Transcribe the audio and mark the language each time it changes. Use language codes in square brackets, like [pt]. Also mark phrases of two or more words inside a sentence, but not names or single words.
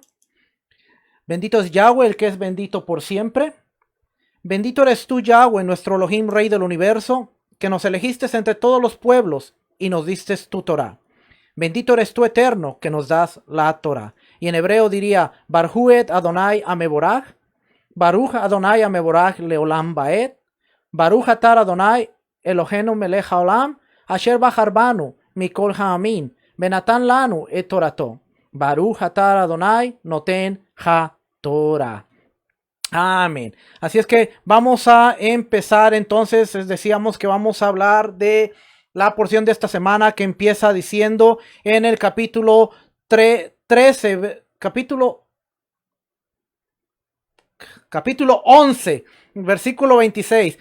[es] Bendito es Yahweh, el que es bendito por siempre. Bendito eres tú, Yahweh, nuestro Elohim, Rey del universo, que nos elegiste entre todos los pueblos y nos diste tu Torah. Bendito eres tú, Eterno, que nos das la Torah. Y en hebreo diría: [he] ברכו את אדוני המבורך, ברוך אדוני המבורך לעולם ועד, ברוך אתה אדוני אלוהינו מלך העולם, אשר בחר בנו מכל העמים, ונתן לנו את תורתו, ברוך אתה אדוני נותן התורה. [es] Amén. Así es que vamos a empezar entonces. Decíamos que vamos a hablar de la porción de esta semana que empieza diciendo en el capítulo 13, capítulo 11, versículo 26.